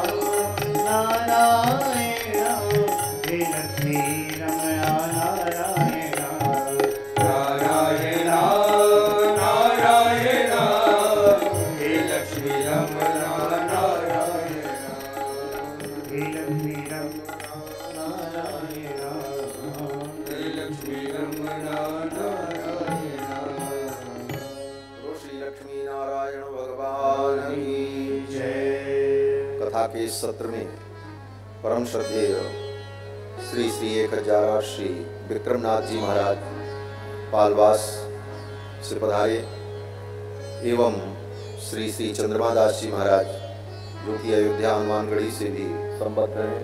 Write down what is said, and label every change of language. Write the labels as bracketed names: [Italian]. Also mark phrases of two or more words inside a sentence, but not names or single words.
[Hindi] नारायण हे लक्ष्मी रमणा नारायण नारायण नारायण हे लक्ष्मी रमणा नारायण हे लक्ष्मी रमणा नारायण हे लक्ष्मी रमणा नारायण। श्री लक्ष्मी नारायण भगवान की जय। कथा के इस सत्र में परम श्रद्धेय श्री श्री 1008 श्री विक्रमनाथ जी महाराज पालवास से पधारे एवं श्री श्री चंद्रमा दास जी महाराज जो कि अयोध्या हनुमानगढ़ी से भी संबद्ध हैं।